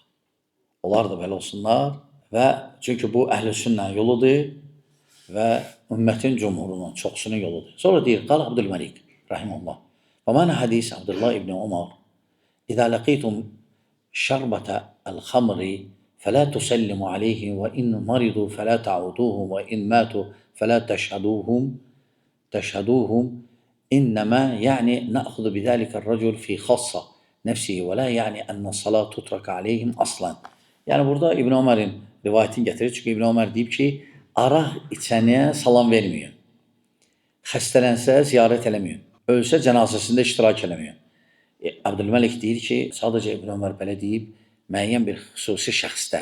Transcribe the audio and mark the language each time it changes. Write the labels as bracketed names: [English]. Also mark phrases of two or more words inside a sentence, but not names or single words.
[Azerbaijani] Onlar da belə olsunlar və çünki bu əhl-i sünnə yoludur və ümmətin cumhurunun çoxsunun yoludur. Sonra deyir, qal Abdülməlik, rahimehullah. Və mənə hadis Abdullah ibn Umar, [Arabic] "إذا لقيتم شربة الخمر فلا تسلموا عليهم وإن مرضوا فلا تعودوهم وإن ماتوا فلا تشهدوهم إنما يعني نأخذ بذلك الرجل في خاصة نفسه ولا يعني أن الصلاة تترك عليهم أصلا." [Azerbaijani] Yəni burada İbn Ömərin rivayətini gətirir. Çünki İbn Ömər deyib ki, araq içəniyə salam verməyin. Xəstələnsə ziyarət eləməyin. Ölsə cənazəsində iştirak eləməyin. Abdülməlik deyir ki, sadəcə İbn Ömər belə deyib, müəyyən bir xüsusi şəxsdə.